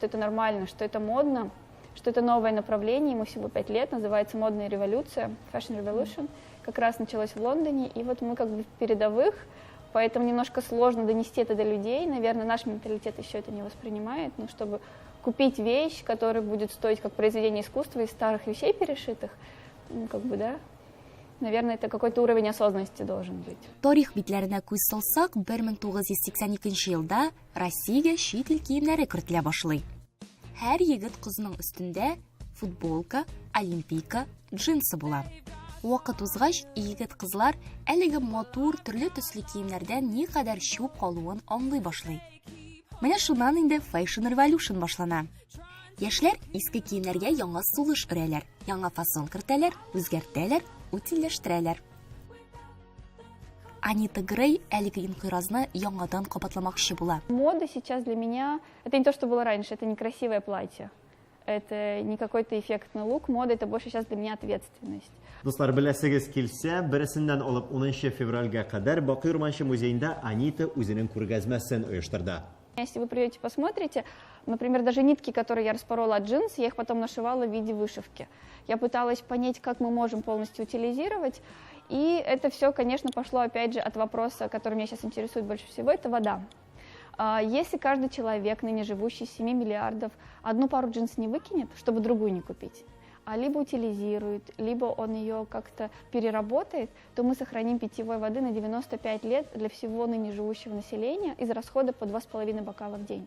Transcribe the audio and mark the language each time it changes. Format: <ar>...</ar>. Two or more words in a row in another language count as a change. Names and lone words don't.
<ru>это нормально, что это модно, что это новое направление, ему всего 5 лет, называется «Модная революция», Fashion Revolution, как раз началось в Лондоне, и вот мы как бы в передовых, поэтому немножко сложно донести это до людей, наверное, наш менталитет еще это не воспринимает, но чтобы купить вещь, которая будет стоить как произведение искусства из старых вещей перешитых, ну, как бы, да, наверное, это какой-то уровень осознанности должен быть.</ru> <tt>Тарих битләренә күз салсак, 1982 елда Россиягә чит ил киемнәре кертелә башлый. Һәр егет кызның өстендә футболка, олимпийка, джинсы була. Вакыт узгач, егет кызлар әлеге матур төрле төсле киемнәрдән ни кадәр чуп калуын аңлый башлый. Менә шуннан инде Fashion Revolution башлана. Яшьләр иске киемнәргә яңа сулыш өрәләр, яңа фасон кертәләр, үзгәртәләр, утилләштерәләр. Анита Грей әлеге инкыйразны яңадан кабатламакчы була.</tt> <ru>Мода сейчас для меня, это не то, что было раньше, это не красивое платье, это не какой-то эффектный лук, мода это больше сейчас для меня ответственность.</ru> <tt>Дуслар, беләсегез килсә, берсеннән алып 10 февральгә кадәр Бакый Урманчы музеенда Анита үзенең күргәзмәсен оештырды.</tt> <ru>Если вы придете, посмотрите, например, даже нитки, которые я распорола от джинс, я их потом нашивала в виде вышивки. Я пыталась понять, как мы можем полностью утилизировать, и это все, конечно, пошло, опять же, от вопроса, который меня сейчас интересует больше всего, это вода. Если каждый человек, ныне живущий 7 миллиардов, одну пару джинс не выкинет, чтобы другую не купить, а либо утилизирует, либо он ее как-то переработает, то мы сохраним питьевой воды на 95 лет для всего ныне живущего населения из расхода по 2,5 бокала в день.</ru>